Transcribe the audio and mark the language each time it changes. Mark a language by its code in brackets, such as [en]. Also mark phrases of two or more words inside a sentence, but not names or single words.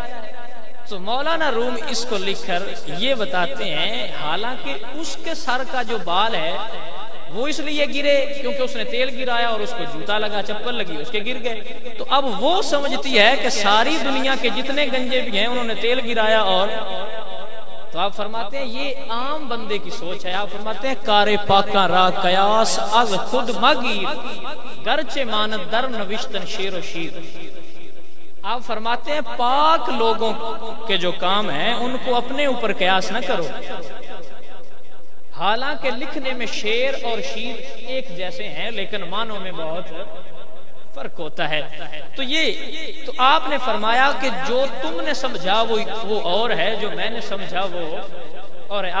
[ur] تو مولانا روم اس کو لکھ کر یہ بتاتے ہیں حالانکہ اس کے سر کا جو بال ہے وہ اس لیے گرے کیونکہ اس نے تیل گرایا اور اس کو جوتا لگا، چپل لگی، اس کے گر گئے. تو اب وہ سمجھتی ہے کہ ساری دنیا کے جتنے گنجے بھی ہیں انہوں نے تیل گرایا اور تو تو آپ فرماتے ہیں یہ عام بندے کی سوچ ہے. آپ فرماتے ہیں [fa] کارے پاکاں را قیاس از خود مگیر گرچہ ماند در نوشتن شیر و شیر. [ur] آپ فرماتے ہیں پاک لوگوں کے جو کام ہیں ان کو اپنے اوپر قیاس نہ کرو، حالانکہ لکھنے میں شیر اور شیر ایک جیسے ہیں لیکن معنوں میں بہت فرق ہوتا ہے. تو آپ نے فرمایا کہ جو تم نے سمجھا وہ اور ہے، جو میں نے سمجھا وہ اور ہے.